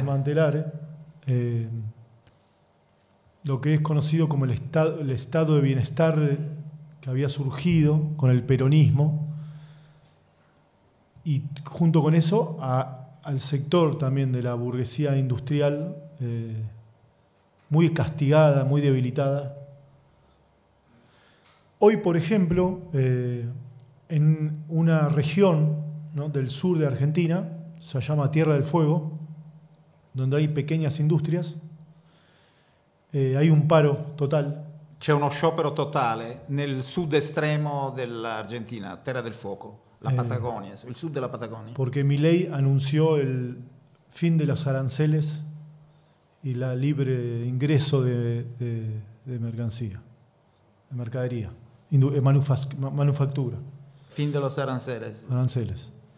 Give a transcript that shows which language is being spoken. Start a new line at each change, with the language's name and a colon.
Spanish: Smantellare, lo que es conocido como el estado de bienestar que había surgido con el peronismo, y junto con eso al sector también de la burguesía industrial, muy castigada, muy debilitada. Hoy, por ejemplo, en una región, ¿no?, del sur de Argentina, se llama Tierra del Fuego, donde hay pequeñas industrias, hay un paro total.
Italian: C'è uno sciopero totale nel sud estremo dell'Argentina, Tierra del Fuego, la Patagonia,
Spanish: el sur de la Patagonia. Porque Milei anunció el fin de los aranceles y la libre ingreso de mercancía, de mercadería, manufactura. Fin de los aranceles. Aranceles.